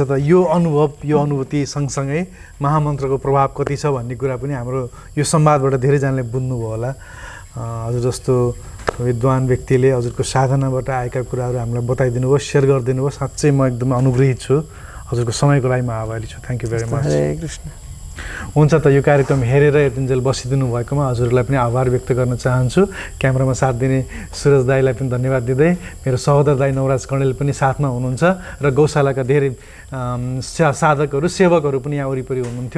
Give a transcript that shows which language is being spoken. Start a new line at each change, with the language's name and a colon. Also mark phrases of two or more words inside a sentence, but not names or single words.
Nepali: त यो अनुभूति सँगसँगै महामन्त्रको प्रभाव कति छ भन्ने कुरा पनि हाम्रो यो संवादबाट धेरैजनाले बुझ्नुभयो होला। हजुर जस्तो विद्वान व्यक्तिले हजुरको साधनाबाट आएका कुराहरू हामीलाई बताइदिनु भयो, सेयर गरिदिनु भयो। साँच्चै म एकदमै अनुग्रहित छु। हजुरको समयको लागि म आभारी छु।
English: thank you very much.
Nepali: हरे कृष्ण। हुन्छ त यो कार्यक्रम हेरेर यतिन्जेल बसिदिनु भएकोमा हजुरलाई पनि आभार व्यक्त गर्न चाहन्छु। क्यामेरामा साथ दिने सुरज दाईलाई पनि धन्यवाद दिँदै मेरो सहोदर दाई नवराज कणेल पनि साथमा हुनुहुन्छ र गौशालाका धेरै साधकहरू सेवकहरू पनि यहाँ वरिपरि हुनुहुन्थ्यो।